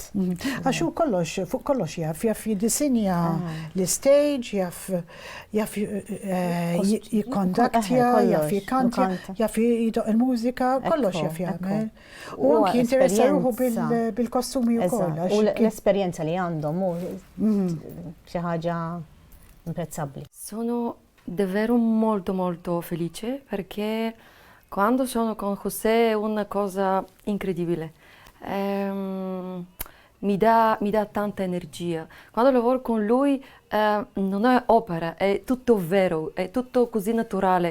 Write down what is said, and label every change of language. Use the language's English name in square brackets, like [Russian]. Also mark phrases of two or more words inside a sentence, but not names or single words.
[Maltese] Għax hu kollox fuq kollox jaf jiddisinja l-istage, jaf jikkondaktja, jaf jikkantja, jaf jidoq il-mużika, kollox jaf jagħmel. U anki jinteressa ruħu bil-kostumi wkoll. U l-esperjenza li għandhom hu xi ħaġa imprezzabbli. [Italian] Sono davvero molto felice perché quando sono con José è una cosa incredibile. mi dà tanta energia. Quando lavoro con lui non è opera, è tutto vero, è tutto così naturale.